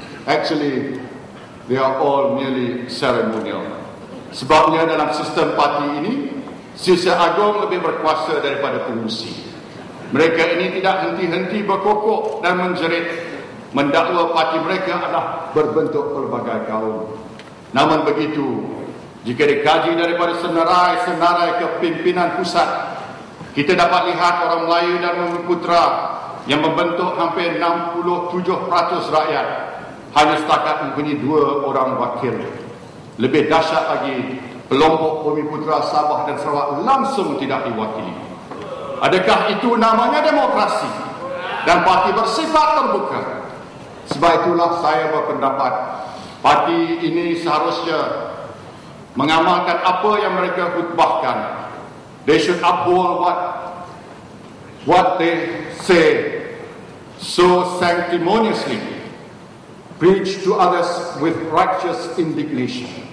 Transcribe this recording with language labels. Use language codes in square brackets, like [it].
[en] Actually, they are all merely ceremonial. [ms] Sebabnya dalam sistem parti ini, Sisa Agung lebih berkuasa daripada pengurusi. Mereka ini tidak henti-henti berkokok dan menjerit, mendakwa parti mereka adalah berbentuk pelbagai kaum. Namun begitu, jika dikaji daripada senarai-senarai kepimpinan pusat, kita dapat lihat orang Melayu dan Bumiputera yang membentuk hampir 67% rakyat hanya setakat mempunyai 2 orang wakil. Lebih dahsyat lagi, kelompok Bumiputera, Sabah dan Sarawak langsung tidak diwakili. Adakah itu namanya demokrasi dan parti bersifat terbuka? Sebab itulah saya berpendapat parti ini seharusnya mengamalkan apa yang mereka khutbahkan. [en] They should uphold what they say so sanctimoniously, preach to others with righteous indignation.